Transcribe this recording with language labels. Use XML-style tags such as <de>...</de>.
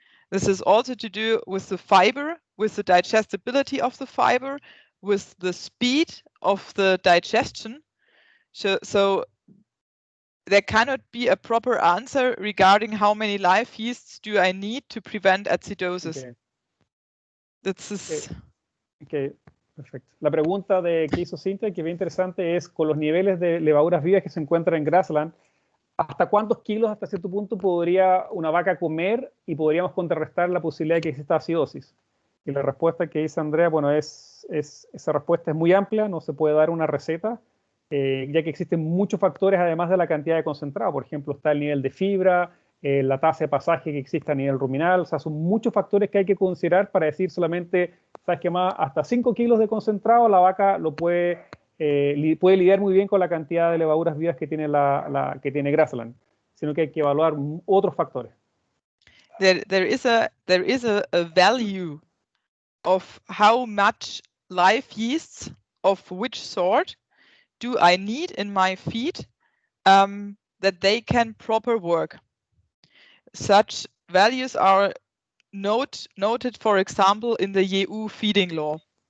<en>This is also to do with the fiber, with the digestibility of the fiber, with the speed of the digestion. So there cannot be a proper answer regarding how many live yeasts do I need to prevent acidosis.</en> <es>Okay, perfecto. La pregunta que hizo Cintia, que es bien interesante, es con los niveles de levaduras vivas que se encuentran en Grassland, ¿hasta cuántos kilos hasta cierto punto podría una vaca comer y podríamos contrarrestar la posibilidad de que exista acidosis? Y la respuesta que dice Andrea, bueno, esa respuesta es muy amplia, no se puede dar una receta, ya que existen muchos factores además de la cantidad de concentrado. Por ejemplo, está el nivel de fibra, la tasa de pasaje que existe a nivel ruminal. O sea, son muchos factores que hay que considerar para decir solamente, ¿sabes qué más? Hasta 5 kilos de concentrado la vaca lo puede lidiar muy bien con la cantidad de levaduras vivas que tiene, que tiene Grassland, sino que hay que evaluar otros factores.</es> <en>There is a value of how much live yeasts of which sort do I need in my feed that they can proper work. Such values are noted, for example, in the EU feeding law.</en>